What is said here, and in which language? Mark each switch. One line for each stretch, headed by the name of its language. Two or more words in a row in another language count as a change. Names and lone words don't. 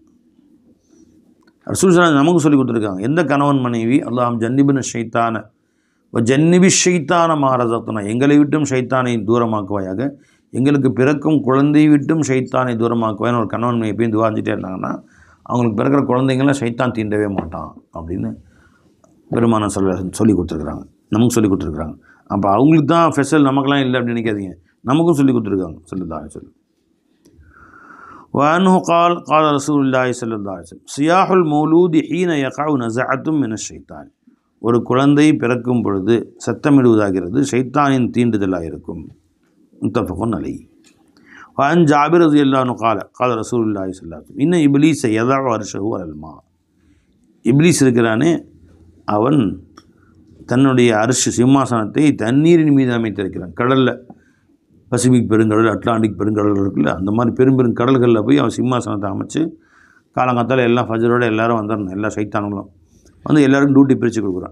Arabic: رسول صلى الله
Tamil: நமக்கு சொல்லி கொடுத்துருக்காங்க, எந்த கணவன் மனைவி
Arabic: اللهم جنبنا الشيطان جنب الشيطان ما رزقتنا,
Tamil: எங்களை விட்டும் ஷைத்தானை தூரமாக்குவாயாக, எங்களுக்கு பிறக்கும் குழந்தை விட்டும் ஷைத்தானை தூரமாக்குவேன் ஒரு கணவன் எப்பயும் துவாஞ்சிட்டே இருந்தாங்கன்னா அவங்களுக்கு பிறக்கிற குழந்தைங்களாம் ஷைத்தான் தீண்டவே மாட்டான் அப்படின்னு பெருமான சொல்லி கொடுத்துருக்குறாங்க, நமக்கு சொல்லி கொடுத்துருக்குறாங்க. அப்போ அவங்களுக்கு தான் ஃபெசல், நமக்கெல்லாம் இல்லை அப்படின்னு நினைக்காதீங்க, நமக்கும் சொல்லி கொடுத்துருக்காங்க சொல்லி.
Arabic: وأنه قال رسول الله صلى الله عليه وسلم صياح المولود حين يقع نزعة من الشيطان.
Tamil: ஒரு குழந்தை பிறக்கும் பொழுது சத்தமிடுவதாகிறது ஷைத்தானின் தீண்டுதலாக இருக்கும்.
Arabic: متفق عليه. وعن جابر رضي الله عنه قال رسول الله صلى الله عليه وسلم إن إبليس يضع عرشه على الماء.
Tamil: இப்லீஸ் இருக்கிறானே அவன் தன்னுடைய அரிசி சிம்மாசனத்தை தண்ணீரின் மீது அமைத்திருக்கிறான். கடலில் பசிபிக் பெருங்கடல், அட்லாண்டிக் பெருங்கடல் இருக்குல்ல, அந்த மாதிரி பெரும் கடல்களில் போய் அவன் சிம்மாசனத்தை அமைச்சு காலங்காத்தால் எல்லாம் ஃபஜரோடு எல்லோரும் வந்துடணும், எல்லா சைத்தானுங்களும் வந்து எல்லோருக்கும் டியூட்டி பிரித்து கொடுக்குறான்.